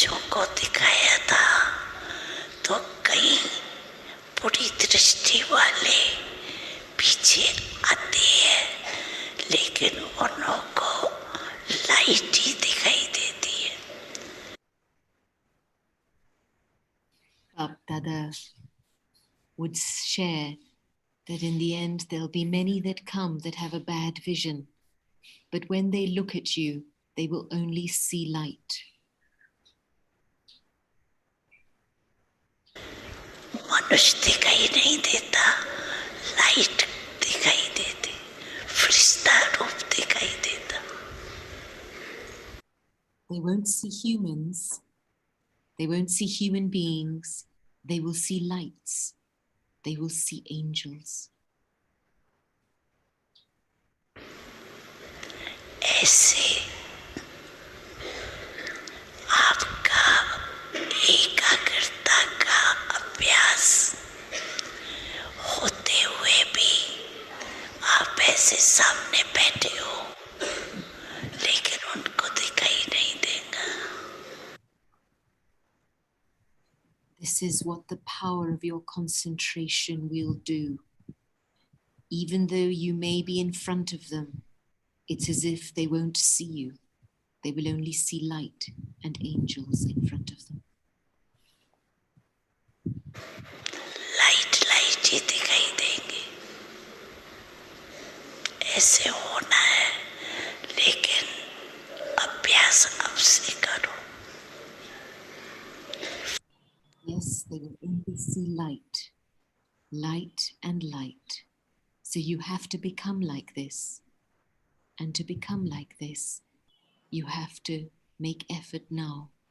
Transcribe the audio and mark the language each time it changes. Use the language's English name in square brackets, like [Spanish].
[Hindi] को दिखाया था तो कई बुरी दृष्टि वाले पीछे आते हैं, लेकिन उन्हों को लाइट ही दिखाई देती है. [English] Dada would share that in the end there'll be many that come that have a bad vision, but when they look at you, they will only see light. [Hindi] मनुष्य दिखाई नहीं देता, लाइट दिखाई देती, फरिश्ता रूप दिखाई देता. [English] They won't see humans, they won't see human beings, they will see lights, they will see angels. [Hindi] ऐसे आपका एकाग्रता का अभ्यास होते हुए भी आप ऐसे सामने बैठे हो, लेकिन उनको दिखाई नहीं देगा. [English] This is what the power of your concentration will do. Even though you may be in front of them, it's as if they won't see you. They will only see light and angels in front of them. [Hindi] Light light ही दिखाई देंगे. ऐसे होना है, लेकिन अभ्यास अब से करो. [English] Yes, they will only see light, light and light. So you have to become like this. And to become like this, you have to make effort now.